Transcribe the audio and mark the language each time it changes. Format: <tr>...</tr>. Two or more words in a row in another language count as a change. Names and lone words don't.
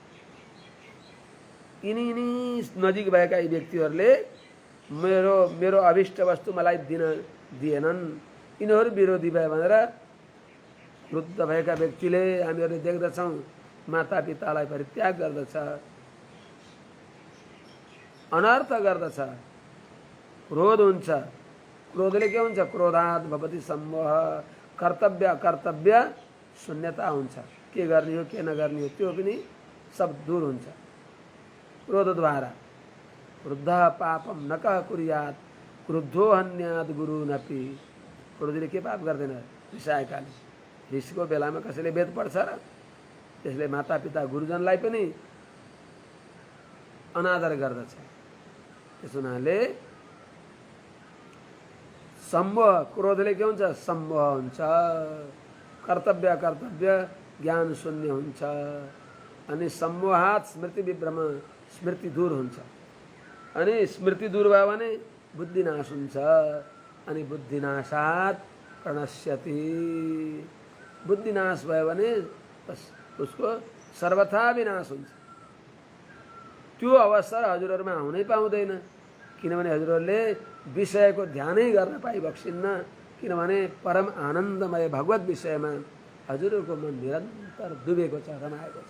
<ne>यिनी नजिक भएका यी व्यक्तिहरूले मेरो अभिष्ट वस्तु मलाई दिन दिएनन्, यिनीहरू विरोधी भयो भनेर क्रुद्ध भएका व्यक्तिले हामीहरूले देख्दछौँ मातापितालाई परित्याग गर्दछ, अनर्थ गर्दछ, क्रोध हुन्छ। क्रोधले के हुन्छ,</ne> <sa>क्रोधात् भवति सम्मोह,</sa> <ne>कर्तव्य अकर्तव्य शून्यता हुन्छ, के गर्ने हो के नगर्ने हो त्यो पनि सब दूर हुन्छ क्रोधद्वारा।</ne> <sa>क्रुद्ध पापम न कः कुर्यात् क्रुद्धो हन्यात् गुरुनपि।</sa> <ne>क्रोधले के पाप गर्दैन, रिसाएकाले। रिसको बेलामा कसैले वेद पढ्छ र, त्यसले मातापिता गुरुजनलाई पनि अनादर गर्दछ। त्यस हुनाले सम्मोह, क्रोधले के हुन्छ, सम्मोह हुन्छ, कर्तव्य अकर्तव्य ज्ञान शून्य हुन्छ, अनि</ne> <sa>सम्मोहात् स्मृति विभ्रम,</sa> <ne>स्मृति दूर हुन्छ, अनि स्मृति दूर भयो भने बुद्धिनाश हुन्छ, अनि</ne> <sa>बुद्धिनाशात् प्रणश्यति।</sa> <ne>बुद्धिनाश भयो भने उसको सर्वथा विनाश हुन्छ। त्यो अवसर हजुरहरूमा हुनै पाउँदैन, किनभने हजुरहरूले विषयको ध्यानै गर्न पाइबक्सिन्न, किनभने परम आनन्दमय भगवत विषयमा हजुरहरूको मन निरन्तर डुबेको छ, रमाएको छ।</ne>